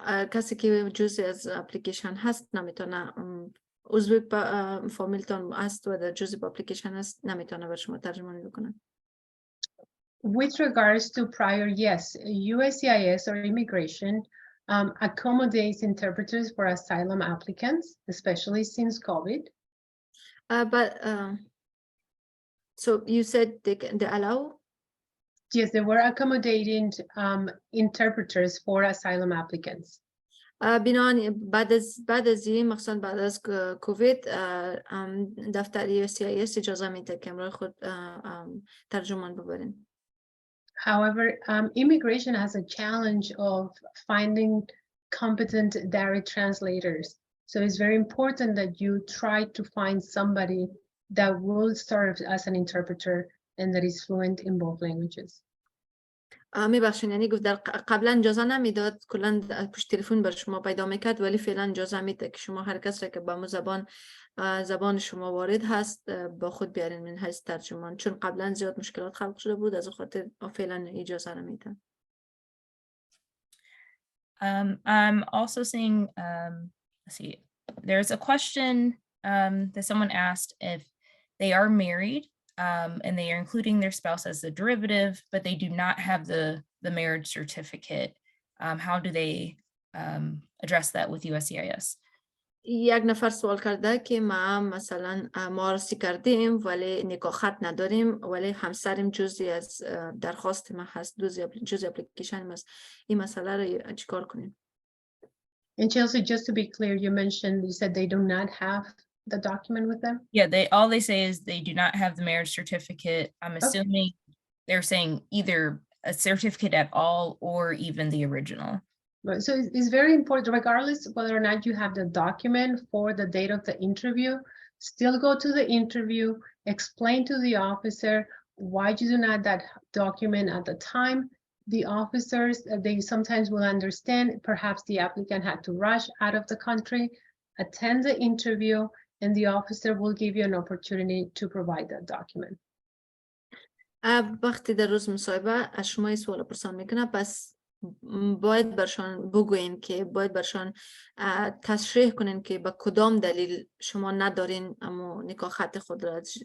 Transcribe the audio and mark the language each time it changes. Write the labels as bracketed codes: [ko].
[fa] کسی که جزئی از اپلیکیشن هست نمیتونه عضو فامیلتان هست و در جزئی اپلیکیشن هست نمیتونه بر شما ترجمانی بکنه. [en] With regards to prior, yes, USCIS or immigration accommodates interpreters for asylum applicants, especially since COVID. But so you said they allow? Yes, they were accommodating interpreters for asylum applicants. [fa] بنابراین بعد از این مخصوصا بعد از کووید دفتر USCIS اجازه میده که امروز خود ترجمان ببرین. [en] However, immigration has a challenge of finding competent Dari translators. So it's very important that you try to find somebody that will serve as an interpreter and that is fluent in both languages. [fa] میبخشین یعنی گفت در قبلا اجازه نمیداد کلا پشت تلفن بر شما پیدا میکرد ولی فعلا اجازه میده که شما هر کس را که با زبان شما وارد هست با خود بیارین من حیث ترجمان چون قبلا زیاد مشکلات خلق شده بود از خاطر فعلا اجازه نمیده. [en] I'm also seeing let's see, there's a question that someone asked if they are married and they are including their spouse as the derivative, but they do not have the marriage certificate. How do they address that with USCIS? [fa] یک نفر سوال کرده که ما مثلا معرفی کردیم ولی نکاح خط نداریم ولی همسرم جزئی از درخواست ما هست جزئی اپلیکیشن ما هست این مسئله رو چیکار کنیم؟ [en] And Chelsea, just to be clear, you said they do not have the document with them? Yeah, all they say is they do not have the marriage certificate. I'm assuming they're saying either a certificate at all or even the original. Right. So it's very important, regardless whether or not you have the document for the date of the interview, still go to the interview, explain to the officer why you do not have that document at the time. The officers, they sometimes will understand perhaps the applicant had to rush out of the country, attend the interview, and the officer will give you an opportunity to provide that document. [fa] وقتی در روز مصاحبه از شما سوال پرسان میکنه پس باید برشان بگوین که باید برشان تصریح کنین که با کدام دلیل شما ندارین اما نکاح خط خود را